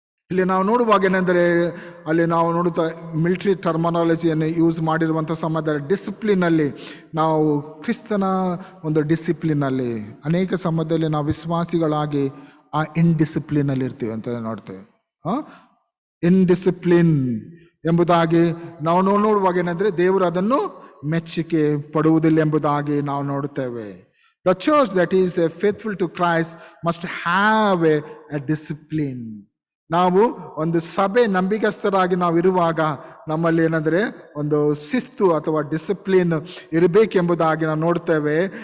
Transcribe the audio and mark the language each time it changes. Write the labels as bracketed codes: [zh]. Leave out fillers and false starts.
[kn] ಇಲ್ಲಿ ನಾವು ನೋಡುವಾಗ ಏನೆಂದರೆ ಅಲ್ಲಿ ನಾವು ನೋಡುತ್ತಾ ಮಿಲಿಟರಿ ಟರ್ಮಿನಾಲಜಿಯನ್ನು ಯೂಸ್ ಮಾಡಿರುವಂಥ ಸಮಯದಲ್ಲಿ ಡಿಸಿಪ್ಲಿನಲ್ಲಿ ನಾವು ಕ್ರಿಸ್ತನ ಒಂದು ಡಿಸಿಪ್ಲಿನಲ್ಲಿ ಅನೇಕ ಸಮಯದಲ್ಲಿ ನಾವು ವಿಶ್ವಾಸಿಗಳಾಗಿ ಆ ಇನ್ಡಿಸಿಪ್ಲಿನಲ್ಲಿ ಇರ್ತೀವಿ ಅಂತ ನೋಡ್ತೇವೆ. ಇನ್ಡಿಸಿಪ್ಲಿನ್ ಎಂಬುದಾಗಿ ನಾವು ನೋಡುವಾಗ ಏನಂದ್ರೆ ದೇವರು ಅದನ್ನು ಮೆಚ್ಚುಗೆ ಪಡುವುದಿಲ್ಲ ಎಂಬುದಾಗಿ ನಾವು ನೋಡುತ್ತೇವೆ. [en] The church that is faithful to Christ must have a discipline. [kn] ನಾವು ಒಂದು ಸಭೆ ನಂಬಿಗಸ್ತರಾಗಿ ನಾವು ಇರುವಾಗ ನಮ್ಮಲ್ಲಿ ಏನಂದ್ರೆ ಒಂದು ಶಿಸ್ತು ಅಥವಾ ಡಿಸಿಪ್ಲಿನ್ ಇರಬೇಕೆಂಬುದಾಗಿ ನಾವು ನೋಡ್ತೇವೆ.